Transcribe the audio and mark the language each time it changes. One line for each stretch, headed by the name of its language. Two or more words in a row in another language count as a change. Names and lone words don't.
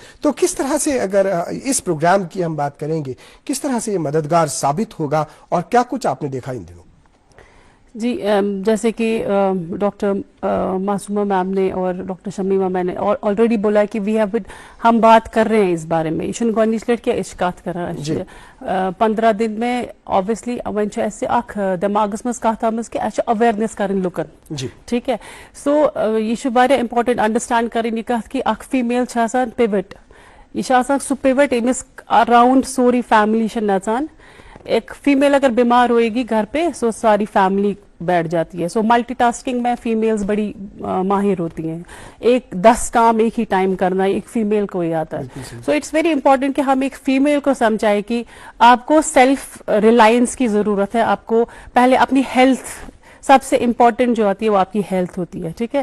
Urdu: تو کس طرح سے اگر اس پروگرام کی ہم بات کریں گے, کس طرح سے یہ مددگار ثابت ہوگا, اور کیا کچھ آپ نے دیکھا ان دنوں؟ جی جیسے کہ ڈاکٹر معصومہ میم نے اور ڈاکٹر شمیمہ میم نے آلریڈی بولا کہ ہم بات کر رہے ہیں اس بارے میں,
Kashmiri: یہ چھن گۄڈنِچ لٹہِ کینٛہہ أسۍ کتھ کران.
Urdu: 15 دن میں
Kashmiri: اوبویسلی وۄنۍ چھُ اَسہِ اکھ دٮ۪ماغس منٛز کتھ آمٕژ کہِ اَسہِ چھِ اویرنیس کرٕنۍ لُکن,
Urdu: ٹھیک ہے.
Kashmiri: سو یہ چھُ واریاہ
English: important understand
Kashmiri: کرٕنۍ یہِ کتھ کہِ اکھ فیمیل چھِ آسان پِوٹ, یہ چھِ آسان سُہ پِوٹ ییٚمِس اراؤنڈ سورُے فیملی چھِ نژان.
Urdu: ایک فیمیل اگر بیمار ہوئے گی گھر پہ سو ساری فیملی بیٹھ جاتی ہے. سو
English: multi tasking
Urdu: میں فیمیلز بڑی ماہر ہوتی ہیں, 10 کام ایک ہی ٹائم کرنا ایک فیمیل کو ہی آتا ہے. سو
English: It's very important
Urdu: کہ ہم ایک فیمیل کو سمجھائیں کہ آپ کو
English: self reliance
Urdu: کی ضرورت ہے, آپ کو پہلے اپنی ہیلتھ سب سے امپورٹنٹ جو آتی ہے وہ آپ کی ہیلتھ ہوتی ہے, ٹھیک ہے.